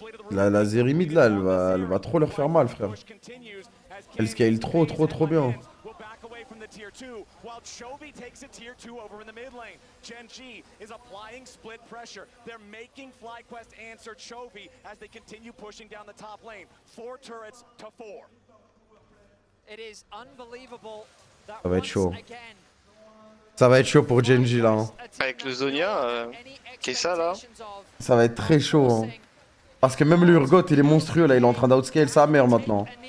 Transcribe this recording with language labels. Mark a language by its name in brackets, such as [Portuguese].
[French] La Zeri mid là elle va trop leur faire mal frère. Elle scale trop bien. [English] From the tier 2, while Chovy takes a tier 2 over in the mid lane. Gen.g is applying split pressure. They're making FlyQuest answer Chovy as they continue pushing down the top lane. 4 turrets to 4. It is unbelievable that [French] Ça va être chaud. [English] again, [French] Ça va être chaud pour Gen.g là. Hein. Avec le Zonia, Kaisa là. Ça va être très chaud. Hein. Parce que même le Urgot il est monstrueux là, il est en train d'outscale sa mère maintenant.